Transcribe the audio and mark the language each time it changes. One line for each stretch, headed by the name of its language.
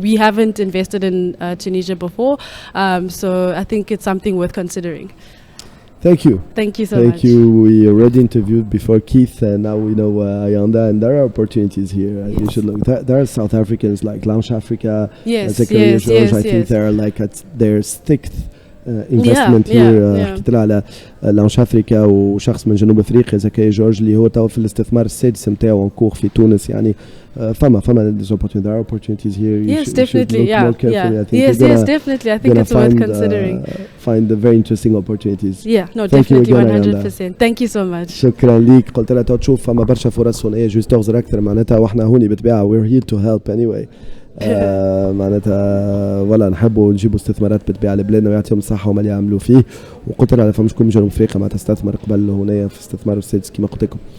English: We haven't invested in Tunisia before, so I think it's something worth considering. Thank you. Thank you so much. Thank you. We already interviewed before Keith, and now we know Ayanda, and there are opportunities here. Yes. You should look. There are South Africans like Launch Africa. Yes. I think they're like at their sixth investment here.
Arabic: حكيت لها على لانش افريكا وشخص من جنوب افريقيا زكي جورج اللي هو تو في الاستثمار السادس نتاعو انكور في تونس. يعني فما
English: there are opportunities here. Yes, definitely. Yes, definitely. I think it's worth considering. Find the very interesting opportunities. Yeah, no, definitely 100%. Thank you so much.
Arabic: شكرا ليك. قلت لها تشوف فما برشا فرص هنا جوست تغزر اكثر معناتها، واحنا هوني بالطبيعه
English: we're here to help anyway.
Arabic: معناتها ولا نحبوا نجيبوا استثمارات بالطبيعه لبلادنا ويعطيهم الصحه وما اللي يعملوا فيه. وقلت لها فما شكون من جنوب افريقيا ما تستثمر قبل هنا في استثمار السادس كما قلت لكم.